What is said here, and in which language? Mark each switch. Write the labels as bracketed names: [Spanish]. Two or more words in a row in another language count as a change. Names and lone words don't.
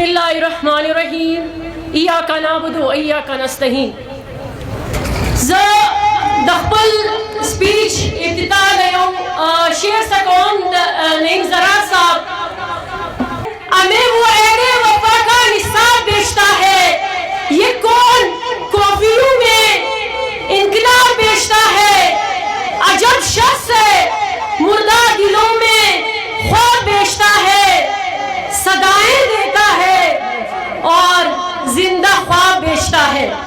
[Arabic] الله الرحمن الرحیم ایاک نعبد و ایاک نستعین. [Pashto] زه د خپل سپیچ ابتدا له یو شعر څخه کوم د نعیم زرار صاحب. [Urdu] ہمیں وہ عین وفا کا نصاب بیچتا ہے، یہ کون کافیوں میں انقلاب بیچتا ہے. عجب شخص ہے مردہ دلوں میں خواب بیچتا ہے، صدائیں دیتا ہے اور زندہ خواب بیچتا ہے.